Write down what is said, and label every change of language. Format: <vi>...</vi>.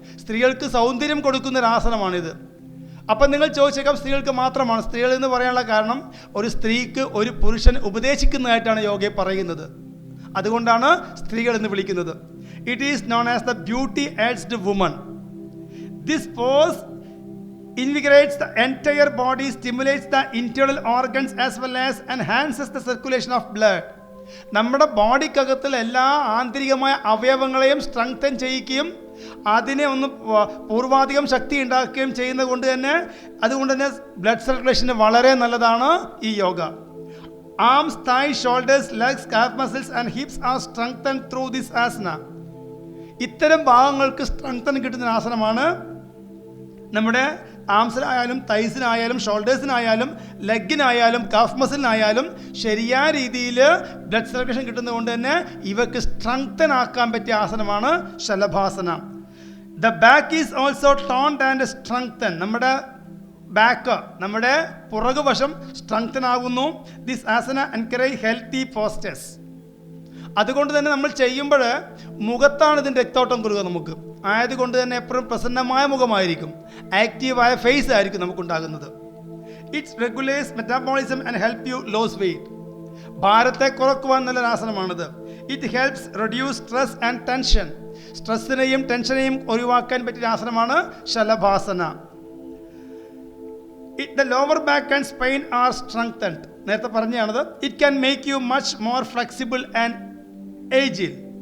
<ml>സ്ത്രീകൾക്ക് സൗന്ദര്യം കൊടുക്കുന്ന ഒരു ആസനമാണിത്. അപ്പം നിങ്ങൾ ചോദിച്ചേക്കാം, സ്ത്രീകൾക്ക് മാത്രമാണ്? സ്ത്രീകൾ എന്ന് പറയാനുള്ള കാരണം, ഒരു സ്ത്രീക്ക് ഒരു പുരുഷൻ ഉപദേശിക്കുന്നതായിട്ടാണ് യോഗയെ പറയുന്നത്. അതുകൊണ്ടാണ് സ്ത്രീകൾ എന്ന് വിളിക്കുന്നത്.</ml> <en>It is known as the beauty aids to woman. This pose invigorates the entire body, stimulates the internal organs as well as enhances the circulation of blood.</en> <ml>നമ്മുടെ ബോഡിക്കകത്തുള്ള എല്ലാ ആന്തരികമായ അവയവങ്ങളെയും സ്ട്രെങ്തൻ ചെയ്യിക്കുകയും അതിനെ ഒന്ന് പൂർവാധികം ശക്തി ഉണ്ടാക്കുകയും ചെയ്യുന്നത് കൊണ്ട് തന്നെ, അതുകൊണ്ട് തന്നെ ബ്ലഡ് സർക്കുലേഷന് വളരെ നല്ലതാണ് ഈ yoga.</ml> <en>Arms, thighs, shoulders, legs, calf muscles and hips are strengthened through this asana.</en> <ml>ഇത്തരം ഭാഗങ്ങൾക്ക് സ്ട്രെങ്തൻ കിട്ടുന്ന ആസനമാണ് നമ്മുടെ ആംസിനായാലും, തൈസിനായാലും, ഷോൾഡേഴ്സിനായാലും, ലെഗിനായാലും, കാഫ് മസിലിനായാലും ശരിയായ രീതിയിൽ ബ്ലഡ് സർക്കുലേഷൻ കിട്ടുന്നതുകൊണ്ട് തന്നെ ഇവർക്ക് സ്ട്രെങ്തൻ ആക്കാൻ പറ്റിയ ആസനമാണ് ശലഭാസന.</ml> <en>The back is also toned and strengthen.</en> <ml>നമ്മുടെ ബാക്ക്, നമ്മുടെ പുറകുവശം സ്ട്രെങ്തൻ ആകുന്നു.</ml> <en>This asana encourage healthy postures.</en> <ml>അതുകൊണ്ട് തന്നെ നമ്മൾ ചെയ്യുമ്പോൾ മുഖത്താണ് ഇതിൻ്റെ രക്തോട്ടം കൊടുക്കുക നമുക്ക്. ആയതുകൊണ്ട് തന്നെ എപ്പോഴും പ്രസന്നമായ മുഖമായിരിക്കും, ആക്റ്റീവായ ഫേസ് ആയിരിക്കും നമുക്കുണ്ടാകുന്നത്.</ml> <en>Its regulates metabolism and help you lose weight.</en> <ml>ഭാരത്തെ കുറക്കുവാൻ നല്ലൊരു ആസനമാണിത്.</ml> <en>It helps reduce stress and tension.</en> <ml>സ്ട്രെസ്സിനെയും ടെൻഷനെയും ഒഴിവാക്കാൻ പറ്റിയ ആസനമാണ് ശലഭാസന.</ml> <en>The lower back and spine are strengthened.</en> <ml>നേരത്തെ പറഞ്ഞാണത്.</ml> <en>It can make you much more flexible and agile.</en>